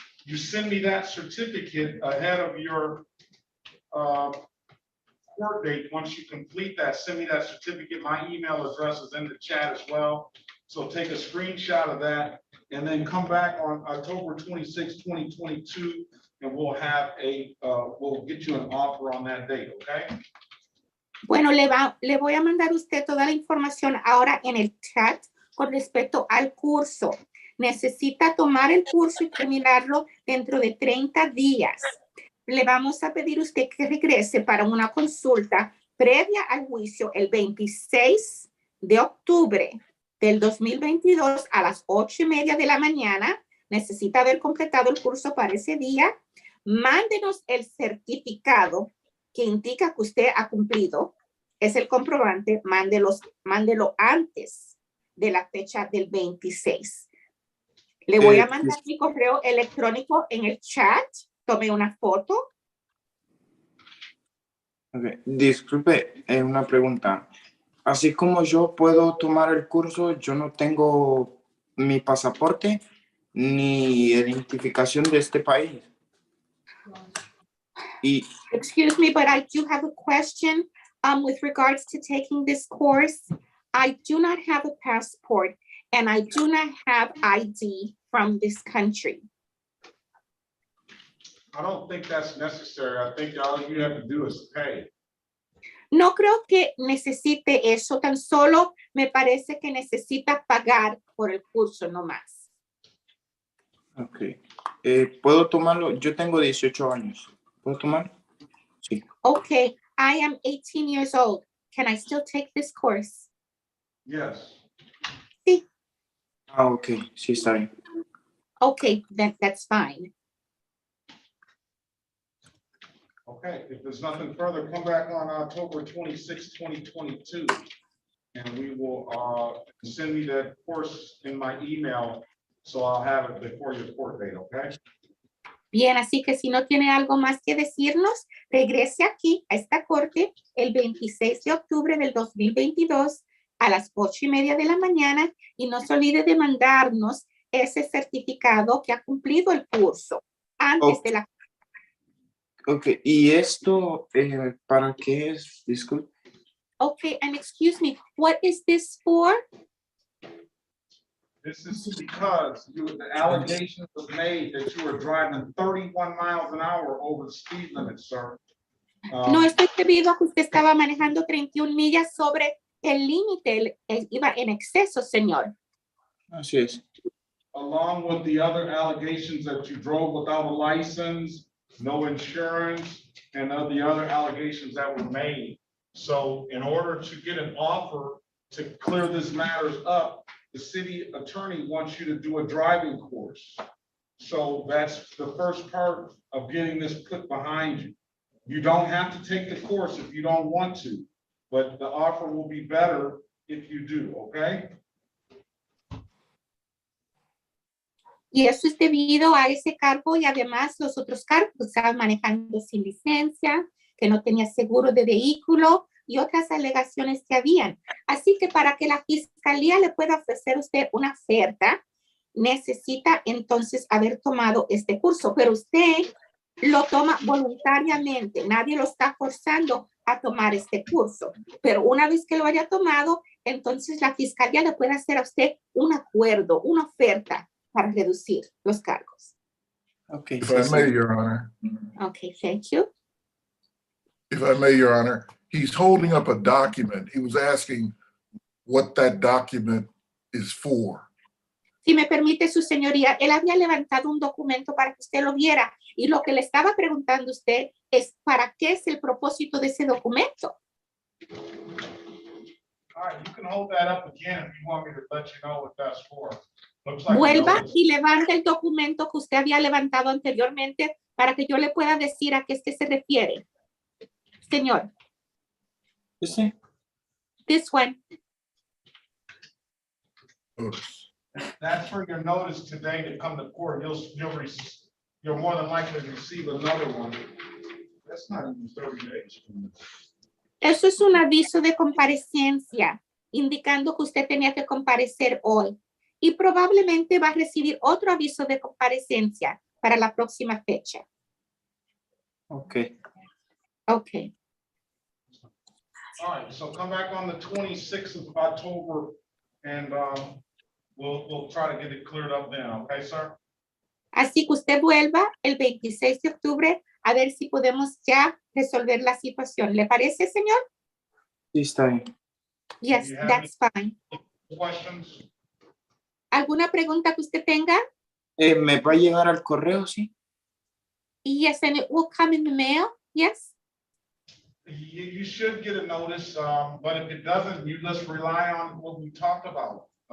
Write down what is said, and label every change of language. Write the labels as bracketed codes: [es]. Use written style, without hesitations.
[en] You send me that certificate ahead of your court date. Once you complete that, send me that certificate. My email address is in the chat as well. So take a screenshot of that and then come back on October 26, 2022, and we'll have we'll get you an offer on that date, okay? [es] Bueno, le voy a mandar a usted toda la información ahora en el chat con respecto al curso. Necesita tomar el curso y terminarlo dentro de 30 días. Le vamos a pedir a usted que regrese para una consulta previa al juicio el 26 de octubre del 2022 a las 8:30 de la mañana. Necesita haber completado el curso para ese día. Mándenos el certificado que indica que usted ha cumplido. Es el comprobante. Mándelo antes de la fecha del 26. Le voy a mandar mi correo electrónico en el chat. Tome una foto. Okay. Disculpe, una pregunta. Así como yo puedo tomar el curso, yo no tengo mi pasaporte ni identificación de este país. [en] Excuse me, but I do have a question with regards to taking this course. I do not have a passport and I do not have ID from this country. I don't think that's necessary. I think all you have to do is pay. [es] No creo que necesite eso, tan solo me parece que necesita pagar por el curso, no más. Ok. ¿Puedo tomarlo? Yo tengo 18 años. ¿Puedo tomarlo? Sí. [en] Okay, I am 18 years old. Can I still take this course? Yes. [es] Sí. Ah, ok. Sí, está bien. [en] Okay, that's fine. Okay, if there's nothing further, come back on October 26, 2022, and we will send me that course in my email, so I'll have it before your court date, okay? [es] Bien, así que si no tiene algo más que decirnos, regrese aquí a esta corte el 26 de octubre del 2022 a las 8:30 de la mañana y no se olvide de mandarnos ese certificado que ha cumplido el curso antes de la. Ok, ¿y esto para qué es? Disculpe. [en] Okay, and excuse me, what is this for? This is because the allegation was made that you were driving 31 miles an hour over the speed limit, sir. [es] No estoy debido a que usted estaba manejando 31 millas sobre el límite, iba en exceso, señor. Así es. [en] Along with the other allegations that you drove without a license, no insurance, and the other allegations that were made. So in order to get an offer to clear this matters up, the city attorney wants you to do a driving course. So that's the first part of getting this put behind you. You don't have to take the course if you don't want to, but the offer will be better if you do, okay? [es] Y eso es debido a ese cargo y además los otros cargos, estaba manejando sin licencia, que no tenía seguro de vehículo y otras alegaciones que habían. Así que para que la fiscalía le pueda ofrecer a usted una oferta, necesita entonces haber tomado este curso, pero usted lo toma voluntariamente, nadie lo está forzando a tomar este curso, pero una vez que lo haya tomado, entonces la fiscalía le puede hacer a usted un acuerdo, una oferta para reducir los cargos. [en] Okay. If I may, Your Honor, Okay, thank you. if I may, Your Honor, he's holding up a document. He was asking what that document is for. [es] Si me permite su señoría, él había levantado un documento para que usted lo viera y lo que le estaba preguntando a usted es ¿para qué es el propósito de ese documento? [en] All right, you can hold that up again if you want me to let you know what that's for. Looks like a [es] Vuelva [en] notice. [es] y levante el documento que usted había levantado anteriormente para que yo le pueda decir a qué es que se refiere. Señor. ¿Ese? [en] This one. That's for your notice today to come to court. You're more than likely to receive another one. That's not even 30 days. [es] Eso es un aviso de comparecencia, indicando que usted tenía que comparecer hoy. Y probablemente va a recibir otro aviso de comparecencia para la próxima fecha. [en] Okay. Okay. All right, so come back on the 26th of October and we'll try to get it cleared up then, okay, sir? [es] Así que usted vuelva el 26 de octubre a ver si podemos ya resolver la situación. ¿Le parece, señor? Sí, está bien. [en] Yes, that's fine. Questions? [es] ¿Alguna pregunta que usted tenga? ¿Me va a llegar al correo, sí? [en] Yes, and it will come in the mail. Yes. You should get a notice, but if it doesn't, you just rely on what we talked about.